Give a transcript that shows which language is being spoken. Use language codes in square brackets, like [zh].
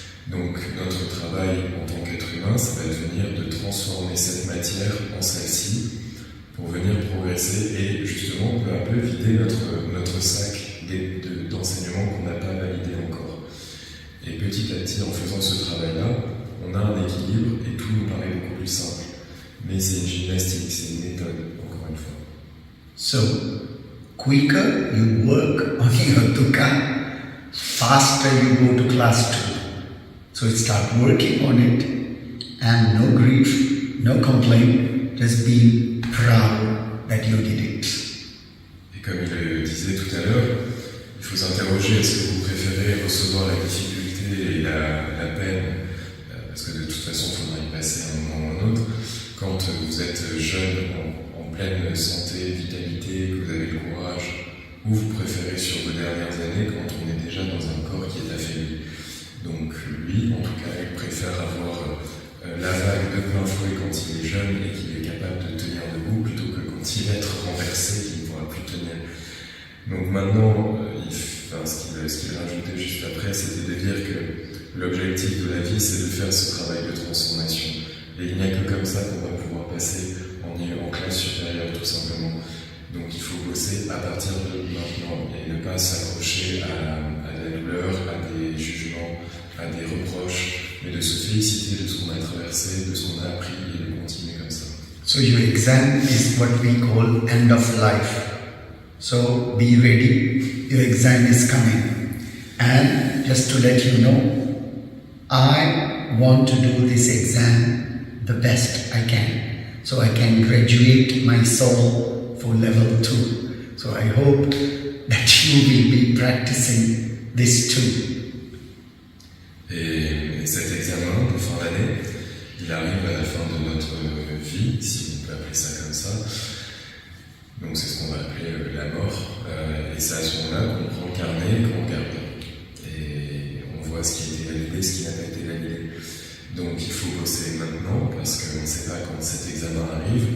[fr] Donc notre travail en tant qu'être humain, ça va être venir de transformer cette matière en celle-ci pour venir progresser et justement peu à peu vider notre sac d'enseignements qu'on n'a pas validés encore. Et petit à petit, en faisant ce travail-là, on a un équilibre et tout nous paraît beaucoup plus simple. Mais c'est une gymnastique, c'est une méthode, encore une fois. [en] So, quicker you work on your dukkha, faster you go to class 2. So start working on it, and no grief, no complaint, just be proud that you did it. [fr] Et comme il le disait tout à l'heure, il faut s'interroger, est-ce que vous préférez recevoir la difficulté et la peine, parce que de toute façon il faudra y passer à un moment ou à un autre, quand vous êtes jeune, en pleine santé, vitalité, que vous avez le courage, ou vous préférez sur vos dernières années quand on est déjà dans un corps qui est affaibli. Donc lui, en tout cas, il préfère avoir la vague de plein fouet quand il est jeune et qu'il est capable de tenir debout plutôt que quand il va être renversé qu'il ne pourra plus tenir. Donc maintenant, ce qu'il rajoutait juste après, c'était de dire que l'objectif de la vie, c'est de faire ce travail de transformation. Et il n'y a que comme ça qu'on va pouvoir passer en classe supérieure, tout simplement. Donc il faut bosser à partir de maintenant et ne pas s'accrocher à la douleur, à des jugements, à des reproches, mais de se féliciter de ce qu'on a traversé, de ce qu'on a appris et de continuer comme ça. [en] So your exam is what we call end of life. So be ready, your exam is coming. And just to let you know, I want to do this exam the best I can. So I can graduate my soul for level 2. So I hope that you will be practicing this too. [fr] Et cet examen de fin d'année, il arrive à la fin de notre vie, si on peut appeler ça comme ça. Donc c'est ce qu'on va appeler la mort. Et c'est à ce moment-là qu'on prend le carnet et qu'on regarde. Et on voit ce qui a été validé, ce qui n'a pas été validé. Donc il faut bosser maintenant parce qu'on ne sait pas quand cet examen arrive.